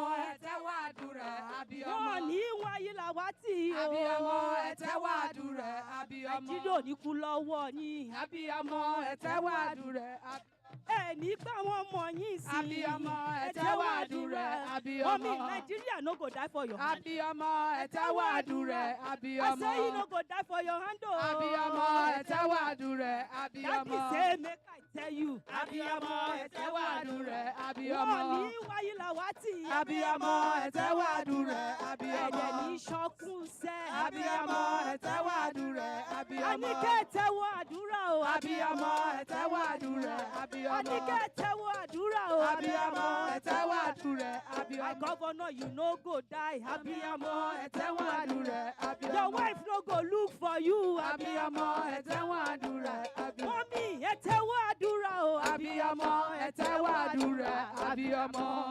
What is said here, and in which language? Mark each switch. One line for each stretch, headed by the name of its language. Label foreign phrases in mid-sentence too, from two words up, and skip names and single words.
Yoruba: Ẹ tẹ́wọ́ àdúrà abiyamọ. Wọ́n ní wáyé làwátì o, abiyamọ. Ẹ tẹ́wọ́ àdúrà abiyamọ. Nàìjíríà ò ní kú lọ́wọ́ yín, abiyamọ. Ẹ tẹ́wọ́ àdúrà abiyamọ. Ẹni gbà wọn mọ yín sí. Abiyamọ, ẹ tẹ́wọ́ àdúrà. Abiyamọ.
Nigerian Pidgin: Mommy, Nigeria no go die for your hand.
Yoruba: Abiyamọ, ẹ tẹ́wọ́ àdúrà. Abiyamọ.
Nigerian Pidgin: I say you no go die for your hand o.
Yoruba: Abiyamọ, ẹ tẹ́wọ́ àdúrà. Abiyamọ.
Nigerian Pidgin: Daddy say make I tell you.
Yoruba: Abiyamọ, ẹ tẹ́wọ́ àdúrà. Abiyamọ. Wọ́n ní wáyé làwátì. Abiyamọ, ẹ tẹ́wọ́ àdúrà. Abiyamọ. Ẹ̀dẹ̀ ní sọ́kún sẹ́. Abiyamọ, ẹ tẹ́wọ́ àdúrà. Abiyamọ. Àníkẹ́ tẹ́wọ́ àdúrà o. Abiyamọ, ẹ tẹ́wọ́ àdúrà. Abiyamọ. Àníkẹ́ tẹ́wọ́ àdúrà o. Abiyamọ, ẹ tẹ́wọ́ àdúrà. Abiyamọ.
Nigerian Pidgin: My governor, you no go die.
Yoruba: Abiyamọ, ẹ tẹ́wọ́ àdúrà. Abiyamọ.
Nigerian Pidgin: Your wife no go look for you.
Yoruba: Abiyamọ, ẹ tẹ́wọ́ àdúrà. Abiyamọ. Mommy, ẹ tẹ́wọ́ àdúrà o. Abiyamọ, ẹ tẹ́wọ́ àdúrà. Abiyamọ.